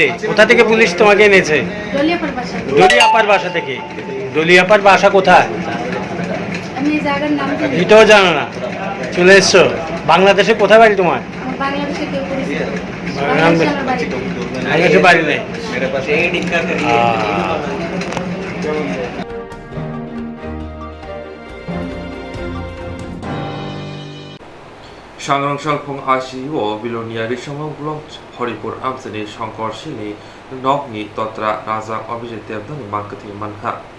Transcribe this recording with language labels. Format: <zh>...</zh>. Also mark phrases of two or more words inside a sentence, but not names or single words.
<bn>কোথা থেকে পুলিশ তোমাকে এনেছে? দলিয়াপার বাসা। দলিয়াপার বাসা থেকে? দলিয়াপার বাসা কোথায়? আমি এই জায়গার নাম জানি না। এটাও জানো না? চলে এসছো বাংলাদেশে? কোথায় বাড়ি তোমার? বাংলাদেশে কেউ পরিচিত। বাংলাদেশে বাড়ি নেই। Swrangchati Ashiwo Bilonia Rishamo Blok Horipur Amsani Shankar Shini Nogni Totra Razak Abhijit Devdani Marketing Manha</bn>